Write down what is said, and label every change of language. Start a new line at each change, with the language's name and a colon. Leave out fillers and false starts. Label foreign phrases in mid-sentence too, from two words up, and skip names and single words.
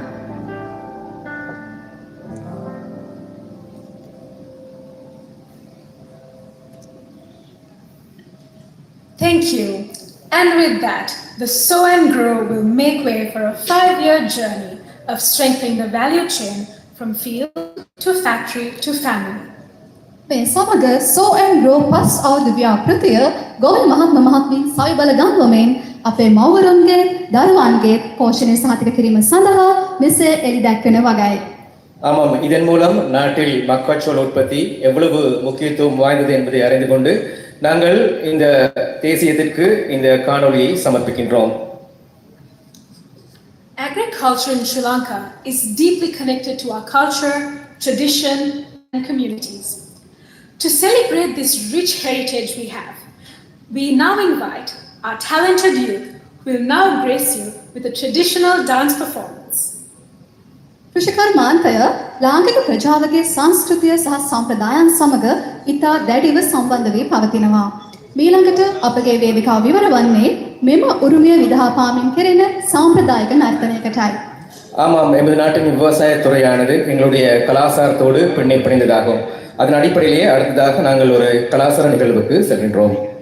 English: Thank you. And with that, the Sow and Grow will make way for a 5-year journey, of strengthening the value chain from field to factory to family.
Sinhala: මේ සමග සෝ ඇන් ග්‍රෝ පස් අවුරුදු ව්‍යාපෘතිය ගෝල් මහත්ම මහත්මින් සවි බල ගන්වමින් අපේ මව්වරුන්ගේ දරුවන්ගේ පෝෂණය සහතික කිරීම සඳහා මෙසේ එළි දැක්වෙන වගයි.
Tamil: ஆமாம், இதன் மூலம் நாட்டில் மக்காச்சோள உற்பத்தி எவ்வளவு முக்கியத்துவம் வாய்ந்தது என்பதை அறிந்து கொண்டு நாங்கள் இந்த தேசியத்திற்கு இந்த காணொளியை சமர்ப்பிக்கின்றோம்.
English: Agriculture in Sri Lanka is deeply connected to our culture, tradition, and communities. To celebrate this rich heritage we have, we now invite our talented youth who will now grace you with a traditional dance performance.
Sinhala: කෘෂිකර්මාන්තය ලාංකික ප්‍රජාවගේ සංස්කෘතිය සහ සම්ප්‍රදායන් සමග ඉතා දැඩිව සම්බන්ධ වී පවතිනවා. මීළඟට අපගේ වේදිකාව විවර වන්නේ මෙම උරුමය විදහා පාමින් කෙරෙන සාම්ප්‍රදායික නර්තනයකටයි.
Tamil: ஆமாம், எமது நாட்டின் விவசாயத் துறையானது எங்களுடைய கலாச்சாரத்தோடு பின்னி பிணைந்ததாகும். அதன் அடிப்படையிலேயே அடுத்ததாக நாங்கள் ஒரு கலாச்சார நிகழ்வுக்கு செல்கின்றோம்.